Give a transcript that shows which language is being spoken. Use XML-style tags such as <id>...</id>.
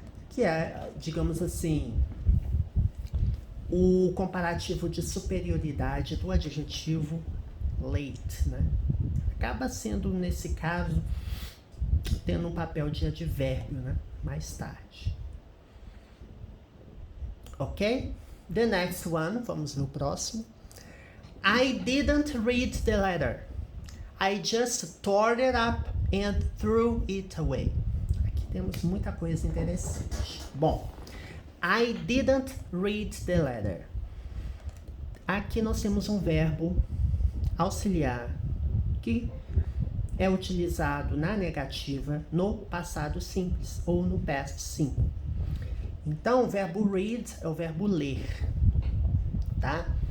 <pt>Que é, digamos assim, o comparativo de superioridade do adjetivo late, né? Acaba sendo, nesse caso, tendo um papel de advérbio, né? Mais tarde.</pt> <en>Ok? The next one,</en> <pt>vamos ver o próximo.</pt> <en>I didn't read the letter. I just tore it up and threw it away.</en> <pt>Aqui temos muita coisa interessante. Bom,</pt> <en>I didn't read the letter.</en> <pt>Aqui nós temos um verbo auxiliar que é utilizado na negativa no passado simples ou no past simple. Então, o verbo read é o verbo ler, tá?</pt>